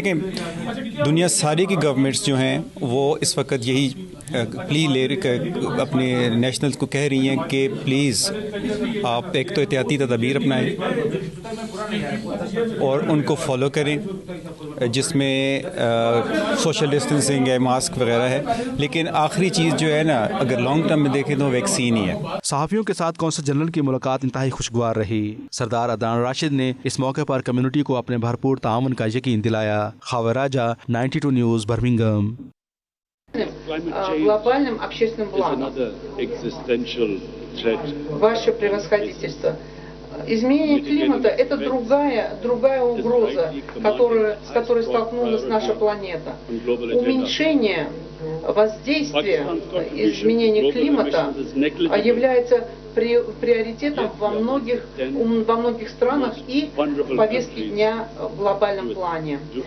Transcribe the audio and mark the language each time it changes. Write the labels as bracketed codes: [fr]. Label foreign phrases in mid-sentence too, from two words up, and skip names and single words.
[ur] دیکھیں دنیا ساری کی گورنمنٹس جو ہیں وہ اس وقت یہی پلی لے اپنے نیشنلز کو کہہ رہی ہیں کہ پلیز آپ ایک تو احتیاطی تدابیر اپنائیں اور ان کو فالو کریں, جس میں [en] social distancing [ur] ہے, ماسک وغیرہ ہے, لیکن آخری چیز جو ہے نا اگر [en] long term [ur] میں دیکھیں تو ویکسین ہی ہے. صحافیوں کے ساتھ کونسل جنرل کی ملاقات انتہائی خوشگوار رہی. سردار عدنان راشد نے اس موقع پر کمیونٹی کو اپنے بھرپور تعاون کا یقین دلایا. خاور راجہ 92 نیوز برمنگم. [ru] Глобальным общественным благом. Ваше превосходительство. Изменение климата – это другая угроза, с которой столкнулась наша планета. Уменьшение воздействия изменения климата является приоритетом во многих странах и в повестке дня в глобальном плане.